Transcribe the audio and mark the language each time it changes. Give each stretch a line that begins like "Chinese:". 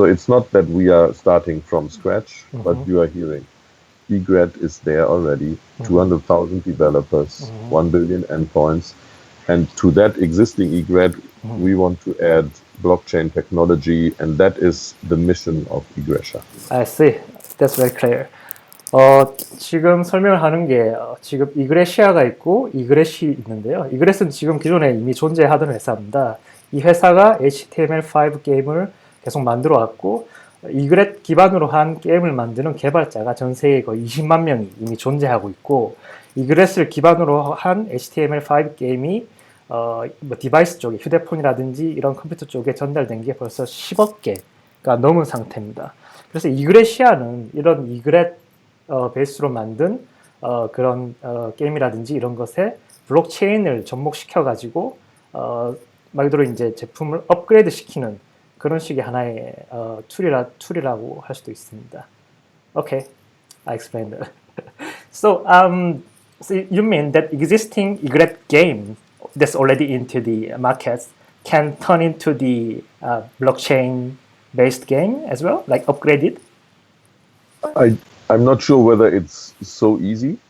English: So it's not that we are starting from scratch, but you are hearing Egret is there already, 200,000 developers, 1 billion endpoints, and to that existing Egret, we want to add blockchain technology, and that is the mission of Egretia. I see. That's very clear.
Korean: 지금 설명을 하는 게 지금 이그레시아가 있고 이그렛이 있는데요. 이그렛은 지금 기존에 이미 존재하던 회사입니다. 이 회사가 HTML5 게임을 계속 만들어 왔고 이그렛 기반으로 한 게임을 만드는 개발자가 전 세계에 거의 20만 명이 이미 존재하고 있고 이그렛을 기반으로 한 HTML5 게임이 뭐 디바이스 쪽에 휴대폰이라든지 이런 컴퓨터 쪽에 전달된 게 벌써 10억 개 넘은 상태입니다. 그래서 이그레시아는 이런 이그렛 베이스로 만든 그런 게임이라든지 이런 것에 블록체인을 접목시켜 가지고 말 그대로 이제 제품을 업그레이드 시키는 그런 식의 하나의 툴이라고 할 수도 있습니다.
English: Okay, I explained that. So, so you mean that existing Egret game that's already into the markets can turn into the blockchain-based game as well, like upgraded? I'm not sure whether it's so easy,